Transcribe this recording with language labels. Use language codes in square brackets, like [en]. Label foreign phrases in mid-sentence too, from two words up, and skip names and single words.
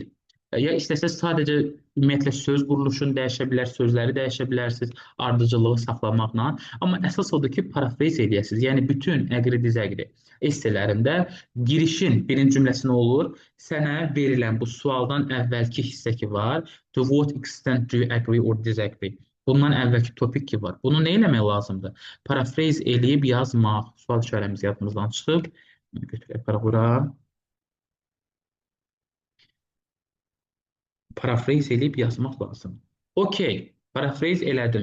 [az] Ya istəsəz sadəcə ümumiyyətlə söz quruluşunu dəyişə bilər, sözləri dəyişə bilərsiniz, ardıcıllığı saxlamaqla. Amma əsas odur ki, parafrez eləyəsiniz. Yəni bütün əqri-dizəqri esselərində girişin birinci cümləsi nə olur? Sənə verilən bu sualdan əvvəlki hissə ki var, [en] to what extent do you agree or disagree? [az] Bundan əvvəlki topik ki var. Bunu nə eləmək lazımdır? Parafrez eləyib yazmaq. Sual işarəmiz yadımızdan çıxıb. Götürək bura. Parafrez eləyib yazmaq lazım. Okey, parafrez elədim.